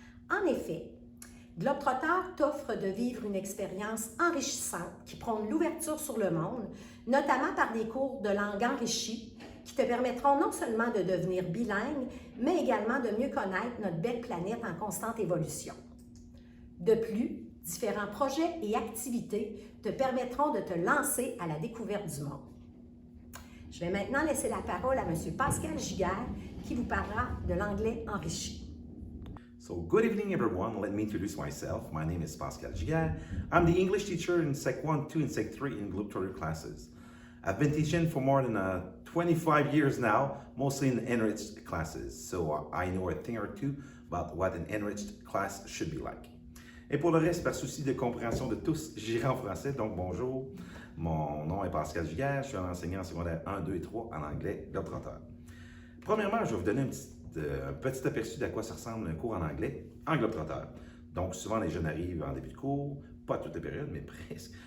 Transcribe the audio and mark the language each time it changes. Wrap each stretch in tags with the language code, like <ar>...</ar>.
<fr>En effet, Globetrotter t'offre de vivre une expérience enrichissante qui prône l'ouverture sur le monde, notamment par des cours de langue enrichis qui te permettront non seulement de devenir bilingue, mais également de mieux connaître notre belle planète en constante évolution. De plus, différents projets et activités te permettront de te lancer à la découverte du monde. Je vais maintenant laisser la parole à M. Pascal Giguère qui vous parlera de l'anglais enrichi.</fr> <en>So, good evening everyone. Let me introduce myself. My name is Pascal Giguère. I'm the English teacher in Sec 1, 2, and Sec 3 in Globetrotter classes. I've been teaching for more than 25 years now, mostly in enriched classes. So I know a thing or two about what an enriched class should be like.</en> <fr>Et pour le reste, par souci de compréhension de tous, j'irai en français. Donc bonjour, mon nom est Pascal Giguère, je suis un enseignant secondaire 1, 2 et 3 en anglais Globetrotter. Premièrement, je vais vous donner un petit aperçu d'à quoi ça ressemble un cours en anglais en Globetrotter. Donc souvent les jeunes arrivent en début de cours, pas à toutes les périodes, mais presque.</fr>